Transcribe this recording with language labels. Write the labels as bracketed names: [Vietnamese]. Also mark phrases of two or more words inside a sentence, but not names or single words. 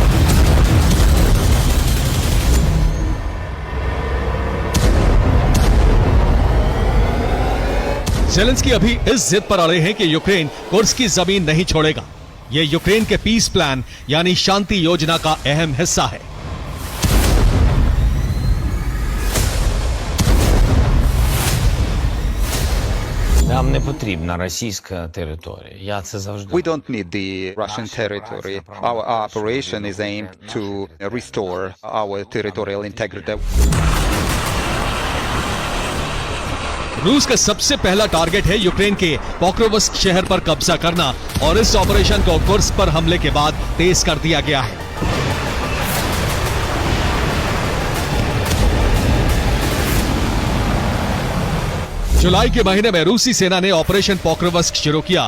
[Hindi] ज़ेलेंस्की अभी इस जिद पर अड़े हैं कि यूक्रेन कुर्स्क की जमीन नहीं छोड़ेगा। यह यूक्रेन के [English] peace plan [Hindi] यानी शांति योजना का अहम हिस्सा है। [Ukrainian] Нам не потрібна російська територія. Я це завжди. [English] We don't need the Russian territory. Our operation is aimed to restore our territorial integrity. [Hindi] रूस का सबसे पहला टारगेट है यूक्रेन के पोक्रोवस्क शहर पर कब्जा करना और इस ऑपरेशन को कुर्स्क पर हमले के बाद तेज कर दिया गया है। जुलाई के महीने में रूसी सेना ने ऑपरेशन पोक्रोवस्क शुरू किया।